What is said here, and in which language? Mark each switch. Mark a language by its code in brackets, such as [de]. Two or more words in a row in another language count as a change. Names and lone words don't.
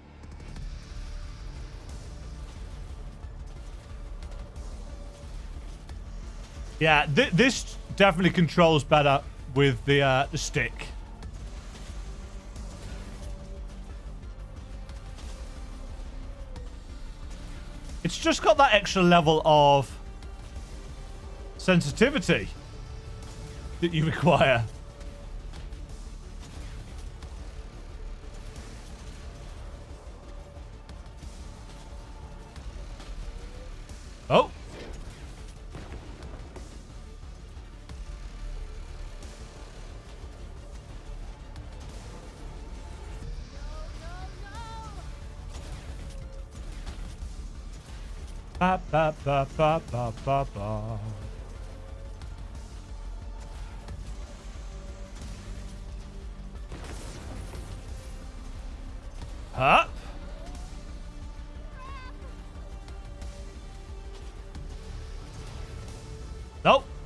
[en] Yeah, this definitely controls better with the stick. It's just got that extra level of sensitivity that you require. Oh. Ba ba ba ba ba ba ba. Huh? Nope.